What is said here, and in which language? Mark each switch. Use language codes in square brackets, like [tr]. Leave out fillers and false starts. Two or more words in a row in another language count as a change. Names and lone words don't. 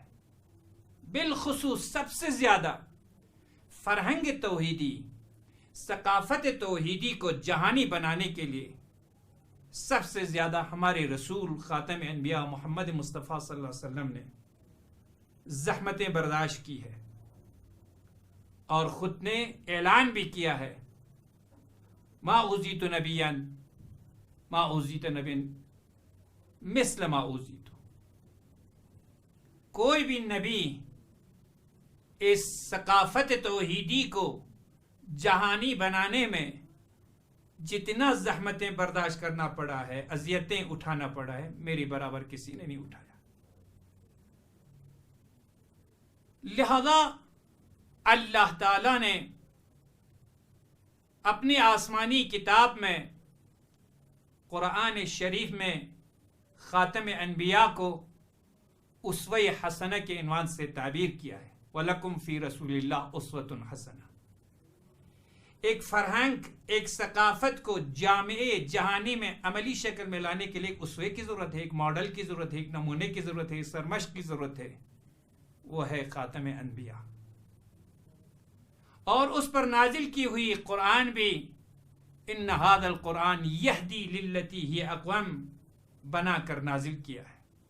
[ur] بالخصوص سب سے زیادہ فرہنگ توحیدی، ثقافت توحیدی کو جہانی بنانے کے لیے سب سے زیادہ ہمارے رسول خاتم انبیاء محمد مصطفیٰ صلی اللہ علیہ وسلم نے زحمتیں برداشت کی ہے اور خود نے اعلان بھی کیا ہے، [ar] ما اوذیت نبیا ما اوذیت نبی مثل ما اوذیت. [ur] کوئی بھی نبی اس ثقافت توحیدی کو جہانی بنانے میں جتنا زحمتیں برداشت کرنا پڑا ہے، اذیتیں اٹھانا پڑا ہے، میری برابر کسی نے نہیں اٹھایا۔ لہذا اللہ تعالی نے اپنی آسمانی کتاب میں، قرآن شریف میں، خاتم انبیاء کو اسوہ حسنہ کے عنوان سے تعبیر کیا ہے۔ [ar] وَلَكُمْ فِي رَسُولِ اللَّهِ أُسْوَةٌ حَسَنَةٌ۔ [ur] ایک فرہنگ، ایک ثقافت کو جامع جہانی میں عملی شکل میں لانے کے لیے ایک اسوے کی ضرورت ہے، ایک ماڈل کی ضرورت ہے، ایک نمونے کی ضرورت ہے، ایک سرمشق کی ضرورت ہے، وہ ہے خاتم انبیاء۔ اور اس پر نازل کی ہوئی قرآن بھی [ar] ان ھذا القرآن یہدی للتی ہی اقوم [ur] بنا کر نازل کیا ہے۔